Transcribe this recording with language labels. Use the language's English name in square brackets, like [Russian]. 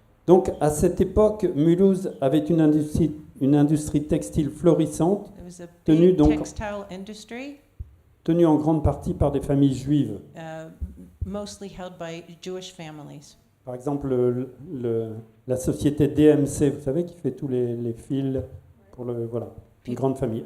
[French] Donc, à cette époque, Mulhouse avait une industrie textile florissante, [English] There was a [French] Tenu [English] big [French] donc- [English] textile industry, [French] tenue en grande partie par des familles juives. [English] mostly held by Jewish families. [French] Par exemple, la société DMC, vous savez, qui fait tous les fils pour le... Voilà, une grande famille.